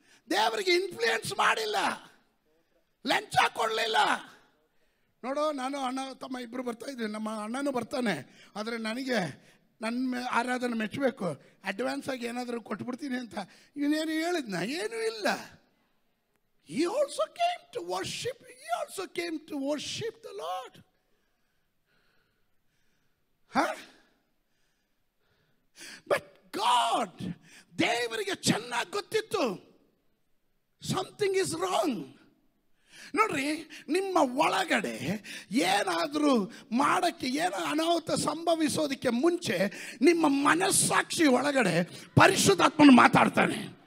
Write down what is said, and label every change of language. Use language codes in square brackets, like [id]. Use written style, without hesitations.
[kn] ದೇವರಿಗೆ ಇನ್ಫ್ಲೂಯೆನ್ಸ್ ಮಾಡಿಲ್ಲ, ಲಂಚ ಕೊಡಲಿಲ್ಲ. ನೋಡು, ನಾನು ಅಣ್ಣ ತಮ್ಮ ಇಬ್ಬರು ಬರ್ತಾ ಇದ್ವಿ, ನಮ್ಮ ಅಣ್ಣನೂ ಬರ್ತಾನೆ. ಆದರೆ ನನಗೆ ನನ್ನ ಆರಾಧನೆ ಮೆಚ್ಚಬೇಕು, ಅಡ್ವಾನ್ಸ್ ಆಗಿ ಏನಾದರೂ ಕೊಟ್ಬಿಡ್ತೀನಿ ಅಂತ ಇವನೇನು ಹೇಳಿದ್ನ? ಏನೂ ಇಲ್ಲ. [en] He also came to worship. He also came to worship the Lord. Huh? But God, [kn] ದೇವರಿಗೆ ಚೆನ್ನಾಗಿ ಗೊತ್ತಿತ್ತು [en] Something is wrong. [kn] ನೋಡ್ರಿ, ನಿಮ್ಮ ಒಳಗಡೆ ಏನಾದರೂ ಮಾಡೋಕ್ಕೆ, ಏನೋ ಅನಾಹುತ ಸಂಭವಿಸೋದಕ್ಕೆ ಮುಂಚೆ ನಿಮ್ಮ ಮನಸ್ಸಾಕ್ಷಿ ಒಳಗಡೆ ಪರಿಶುದ್ಧಾತ್ಮನು ಮಾತಾಡ್ತಾನೆ.